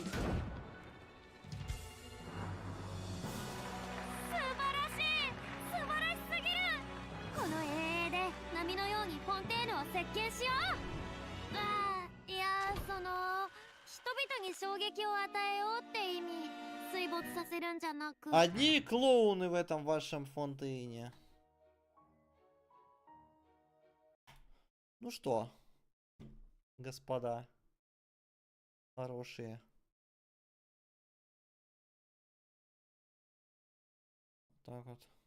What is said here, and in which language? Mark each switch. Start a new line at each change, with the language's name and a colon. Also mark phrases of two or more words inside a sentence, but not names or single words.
Japanese: 素晴らしい、素晴らしすぎる。この遠泳で波のようにフォンテーヌを席巻しよう。いや、その人々に衝撃を与えようって意味。水没させるんじゃなく。
Russian: Одни клоуны в этом вашем фонтейне. Ну что, господа хорошие. Так вот.